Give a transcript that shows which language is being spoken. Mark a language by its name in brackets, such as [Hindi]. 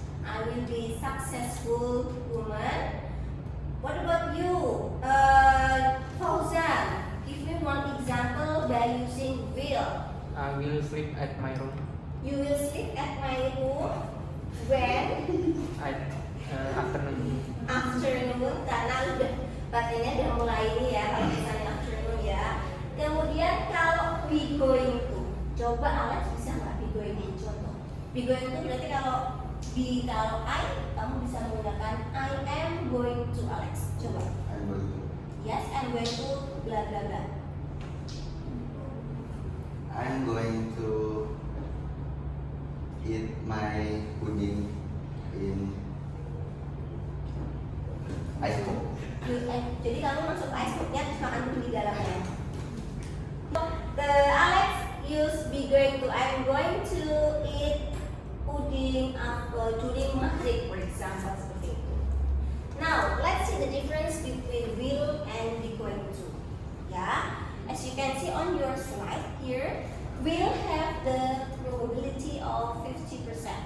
[English] I will be successful woman. What about you? Fauzan, give me one example by using will. I will sleep at my room. You will sleep at my room when? Afternoon. [Indonesian] Afternoon, karena udah bacanya udah mulai ini ya, kalau misalnya afternoon ya. Kemudian kalau be going to, coba Alex bisa nggak be going to? Contoh, be going to berarti kalau I, kamu bisa menggunakan [English] I am going to Alex. [Indonesian] Coba. [English] I'm going to. Yes, I'm going to bla bla bla. I'm going to eat my pudding in ice cream. [Indonesian] Jadi kamu masuk ice creamnya terus makan dulu di dalamnya. [English] The Alex use be going to. I'm going to eat pudding during maghrib, for example, [Indonesian] seperti itu. [English] Now let's see the difference between will and be going to. Yeah, as you can see on your slide here, will have the probability of 50%.